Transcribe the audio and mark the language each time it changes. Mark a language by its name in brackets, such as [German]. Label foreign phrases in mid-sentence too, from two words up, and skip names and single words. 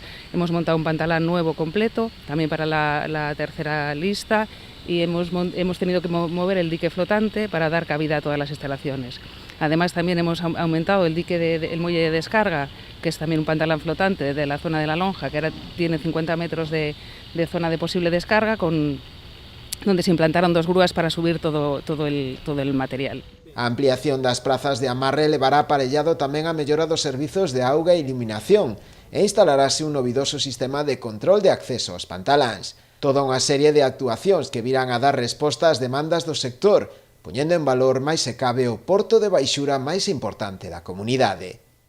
[Spanish] Hemos montado un pantalán nuevo completo, también para la tercera lista, y hemos tenido que mover el dique flotante para dar cabida a todas las instalaciones. Además también hemos aumentado el dique el muelle de descarga, que es también un pantalán flotante de la zona de la lonja, que ahora tiene 50 metros de zona de posible descarga, donde se implantaron 2 grúas para subir todo el material. [Galician] A ampliación das prazas de amarre levará aparellado tamén a mellora dos servizos de auga e iluminación e instalarase un novidoso sistema de control de acceso aos pantaláns. Toda unha serie de actuacións que virán a dar resposta ás demandas do sector, poñendo en valor máis se cabe o porto de baixura máis importante da comunidade.